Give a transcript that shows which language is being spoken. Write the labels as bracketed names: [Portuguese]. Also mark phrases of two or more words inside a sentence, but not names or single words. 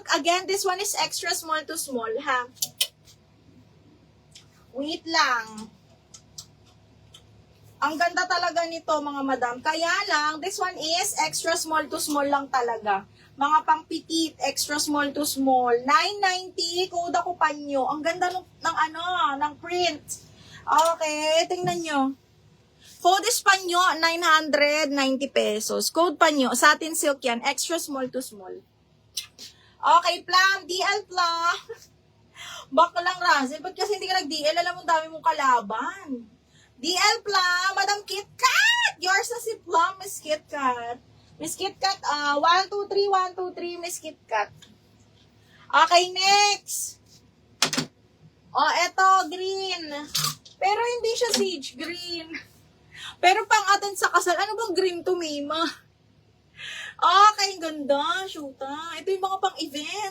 [English] Again, this one is extra small to small, ha? Wait lang. [Filipino] Ang ganda talaga nito, mga madam. Kaya lang, [English] this one is extra small to small [Filipino] lang talaga. Mga pang petite, [English] extra small to small. [Filipino] 990, code ako panyo. Ang ganda ng print. Okay, tingnan nyo. [English] Code is panyo, 990 pesos. [Filipino] Code panyo, [English] satin silk [Filipino] yan, [English] extra small to small. Okay, plum, DL plum. [Filipino] Baka lang, Razel. Ba't kasi hindi ka nag-DL? Alam mo, dami mong kalaban. [English] DL Plum, Madam Kit Kat! [Filipino] Yours na si Plum, Miss Kit Kat. Miss Kit Kat, 1, 2, 3, 1, 2, 3, Miss Kit Kat. [English] Okay, next. Oh, eto, green. [Filipino] Pero hindi siya [English] sage green. [Filipino] Pero pang atin sa kasal, ano bang green to, Mima? Okay, ganda, shoota. Ito yung mga pang-event.